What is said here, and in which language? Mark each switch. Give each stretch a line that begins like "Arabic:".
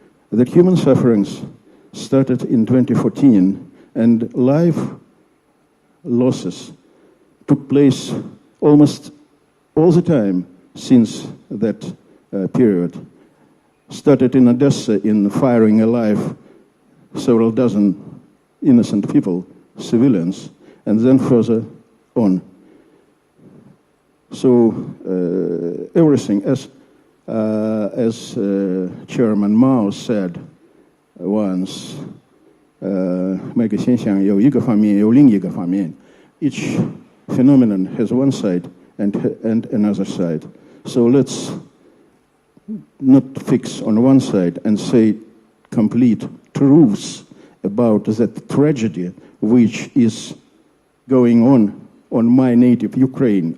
English: The human sufferings started in 2014, and life losses took place almost all the time since that period. Started in Odessa in firing alive several dozen innocent people, civilians, and then further on. So everything, as Chairman Mao said once,
Chinese: 每个现象有一个方面，有另一个方面.
English: Each phenomenon has one side and another side. So let's not fix on one side and say complete truths about that tragedy which is going on my native Ukraine.